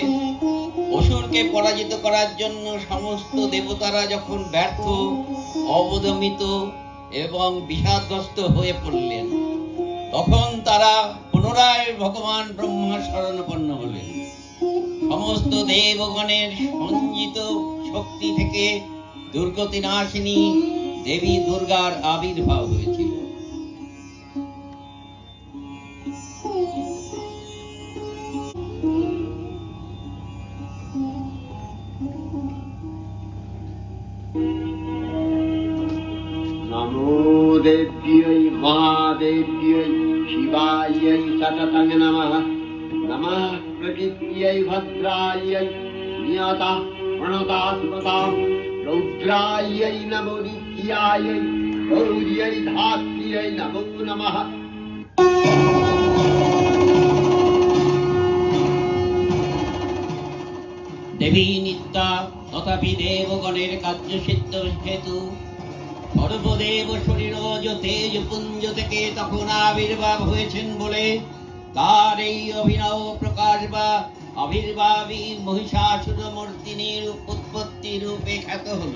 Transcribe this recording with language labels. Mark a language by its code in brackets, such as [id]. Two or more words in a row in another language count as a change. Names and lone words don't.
[bn] অসুরকে পরাজিত করার জন্য সমস্ত দেবতারা যখন ব্যর্থ, অবদমিত এবং বিষাদগ্রস্ত হয়ে পড়লেন, তখন তারা পুনরায় ভগবান ব্রহ্মার শরণাপন্ন হলেন। সমস্ত দেবগণের সঞ্চিত শক্তি থেকে দুর্গতি নাশিনী দেবী দুর্গার আবির্ভাব হয়েছিল। [sa] नमो देव्यै महादेव्यै शिवायै सततं नमः। नमः प्रकृत्यै भद्रायै नियता प्रणता सुमतां रौद्रायै नमो नित्यायै गौर्यै धात्र्यै नमो नमः। [bn] দেবী নিত্যা তথাপি দেবগণের কার্য সিদ্ধ হেতু সর্বদেব শরীর তেজ পুঞ্জ থেকে তখন আবির্ভাব হয়েছেন বলে তার এই অভিনব প্রকাশ বা আবির্ভাবই মহিষাসুর মর্দিনীর উৎপত্তি রূপে খ্যাত হলো।